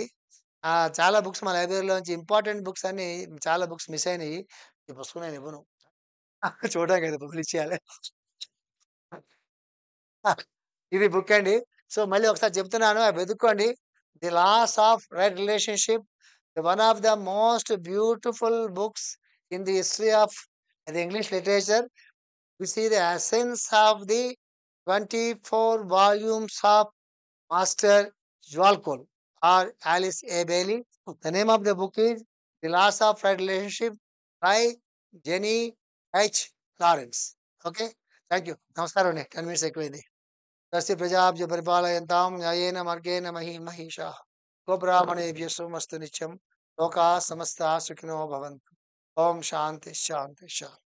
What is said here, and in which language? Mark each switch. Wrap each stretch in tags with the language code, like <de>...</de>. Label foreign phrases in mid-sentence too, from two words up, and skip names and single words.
<te>చాలా బుక్స్ మా లైబ్రరీలోంచి</te> <en>important books</en> <te>అన్నీ చాలా బుక్స్ మిస్ అయినయి. ఈ పుస్తకం నేనివ్వను. చూడడానికైతే బుక్‌లిచ్చేయాలి. ఇది బుక్ అండి. సో, మళ్ళీ ఒకసారి చెప్తున్నాను అవి వెతుక్కోండి.</te> <en>'The Loss of Right Relationship one of the most beautiful books in the history of the English literature. You see the essence of the 24 volumes of Master Joalcol or Alice A. Bailey. The name of the book is The Loss of Right Relationship by Jenny H. Lawrence. Okay? Thank you.</en> <te>నమస్కారం అండి. 10 minutes ఎక్కువైంది.</te> <sa>तस्य प्रजाभ्य परिपालयन्तां न्यायेन मार्गेण महिषाः गोब्राह्मणेभ्यः सोमस्तु नित्यं लोकाः समस्ताः सुखिनो भवन्तु। ओम शांति शांति शांति।</sa>